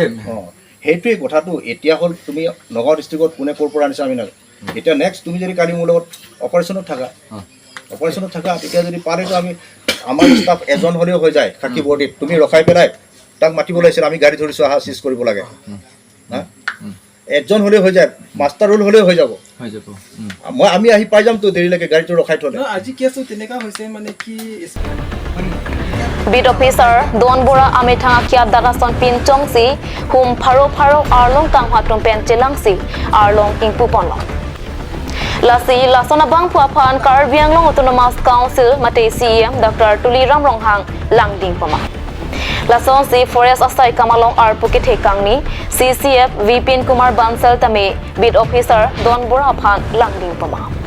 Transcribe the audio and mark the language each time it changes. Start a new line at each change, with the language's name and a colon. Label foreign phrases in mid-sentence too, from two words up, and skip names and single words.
Assamese: অঁ সেইটোৱে কথাটো এতিয়া হ'ল তুমি নগাঁও ডিষ্ট্ৰিক্টত কোনে ক'ৰ পৰা আনিছা আমি নাজানো এতিয়া নেক্সট তুমি যদি কালি মোৰ লগত অপাৰেশ্যনত থাকা তেতিয়া যদি পাৰেতো আমি আমাৰ ষ্টাফ এজন হ'লেও হৈ যায় খাকী বৰ্ডিত তুমি ৰখাই পেলাই তাক মাতিব লাগিছিল আমি গাড়ী ধৰিছোঁ আহা চিজ কৰিব লাগে হা এজন হ'লেও হৈ যায়
English: master roll
Assamese: হ'লেও হৈ যাব আমি আহি পাই যামতো দেৰিলৈকে গাড়ীটো ৰখাই থ'লে আজি কেছটো তেনেকুৱা হৈছে মানে কি
Karbi: Bid officer Don Bora Ametanga Kia Darason Pin Chongsi Hum Pharo Arlong Kang Hatum Pen Chelangsi Arlong King Puponlong Lasi Lasona Bang Puapan Karbiang Long Autonomous Council Mate CM Dr. Tuli Ram Ronghang Langding Pama Lason si Forest Asai Kamalong R Pukit Hekangni CCF Vipin Kumar Bansal Tame Bid officer Don Bora Phan Langding Pama